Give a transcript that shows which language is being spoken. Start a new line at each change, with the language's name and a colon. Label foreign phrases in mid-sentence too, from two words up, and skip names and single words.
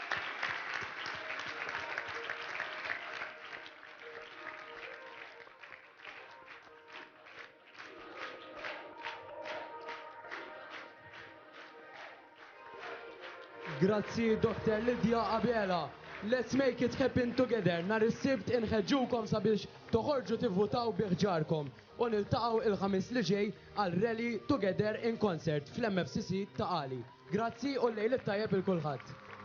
Maltese: Grazzi, Dr. Lidja Abela.
English: Let's make it happen together.
Maltese: Nhar is-sibt inħeġġukom sabiex toħorġu tivvutaw biħġarkom u niltaqgħu il-ħamis li ġej għal Rally Together in Concert fl-MFCC ta' Qali. Grazzi u l-lejl tajjeb il-kulħadd.